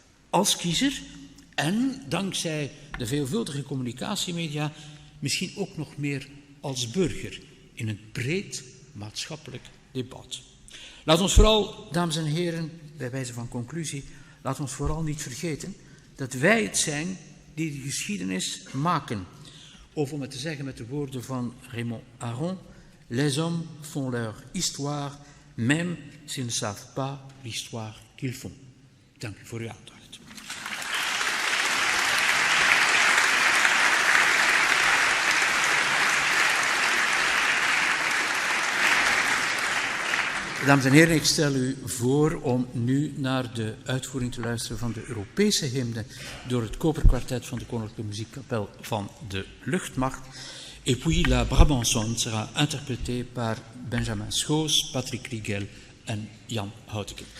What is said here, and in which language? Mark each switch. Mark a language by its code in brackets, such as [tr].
[nl] Als kiezer en dankzij de veelvuldige communicatiemedia misschien ook nog meer als burger in een breed maatschappelijk debat. Laat ons vooral, dames en heren, bij wijze van conclusie, laat ons vooral niet vergeten dat wij het zijn die de geschiedenis maken. Of om het te zeggen met de woorden van Raymond Aron, [fr] les hommes font leur histoire, même s'ils ne savent pas l'histoire qu'ils font. [nl] Dank u voor uw aandacht. Dames en heren, ik stel u voor om nu naar de uitvoering te luisteren van de Europese hymne door het koperkwartet van de Koninklijke Muziekkapel van de Luchtmacht. [fr] Et puis la Brabançonne sera interprétée par Benjamin Schoos, Patrick Riegel en Jan Houteken.